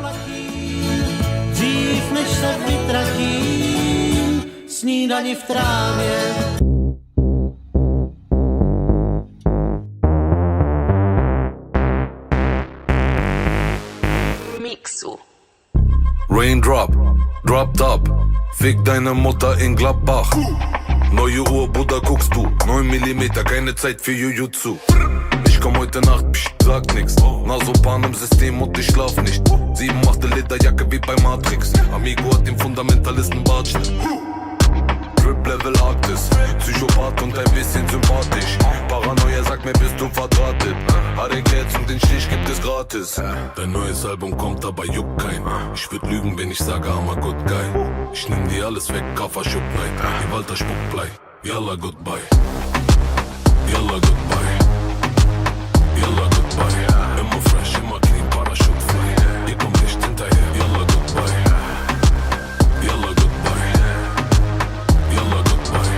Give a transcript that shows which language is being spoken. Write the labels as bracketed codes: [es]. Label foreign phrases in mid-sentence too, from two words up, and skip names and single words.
[cs] Dřív než se vytratím, snídani v trávě. Mixu. [en] Raindrop, drop top, [de] fick deine Mutter in Gladbach. Neue Uhr, Bruder, guckst du, 9 mm, keine Zeit für Jujutsu. Ich komm heute Nacht, sag nix, Nasopan im System und ich schlaf nicht. 7 machte Lederjacke wie bei Matrix, Amigo hat den Fundamentalisten Bartschnitt. Drip Level Arktis, Psychopath und ein bisschen sympathisch. Paranoia sagt mir, bist du verdrahtet. Harry-Geld und den Stich gibt es gratis. Dein neues Album kommt, aber juckt kein. Ich würd lügen, wenn ich sage, [en] I'm a good guy. [de] Ich nehm dir alles weg, Kaffer, Schupp, nein. Die Walter Spuckblei, yalla goodbye. [en] Yalla goodbye. Yalla goodbye. [de] Immer fresh, immer clean, Parachute frei. Ihr kommt nicht hinterher, yalla goodbye. [en] Yalla goodbye. Yalla goodbye.